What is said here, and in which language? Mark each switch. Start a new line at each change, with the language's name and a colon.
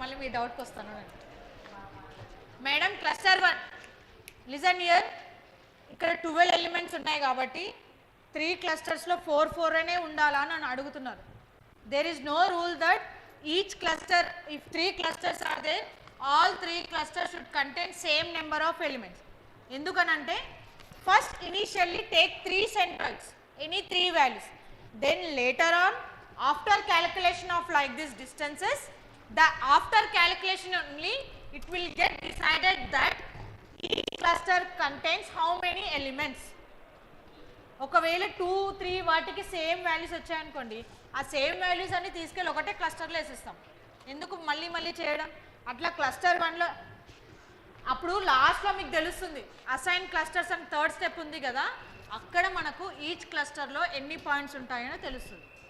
Telugu: మళ్ళీ మీ డౌట్కి వస్తాను నేను. Madam cluster 1,
English: Listen here.
Telugu: ఇక్కడ 12 ఎలిమెంట్స్ ఉన్నాయి కాబట్టి 3 క్లస్టర్స్లో 4, 4 అనే ఉండాలా అని అడుగుతున్నారు.
English: There is no rule that each cluster, if 3 clusters are there, all 3 clusters should contain same number of elements.
Telugu: ఎందుకనంటే
English: first initially take 3 centroids, any 3 values, then later on after calculation of like this distances, the after calculation only it will get decided that each cluster contains how many elements.
Telugu: ఒకవేళ 2, 3 వాటికి same values వచ్చాయనుకోండి, ఆ same values అన్ని తీసుకెళ్ళి ఒకటే క్లస్టర్లో వేసేస్తాం. ఎందుకు మళ్ళీ మళ్ళీ చేయడం? అట్లా క్లస్టర్ 1లో అప్పుడు లాస్ట్లో మీకు తెలుస్తుంది అసైన్ క్లస్టర్స్ అని 3rd స్టెప్ ఉంది కదా, అక్కడ మనకు ఈచ్ క్లస్టర్లో ఎన్ని పాయింట్స్ ఉంటాయని తెలుస్తుంది.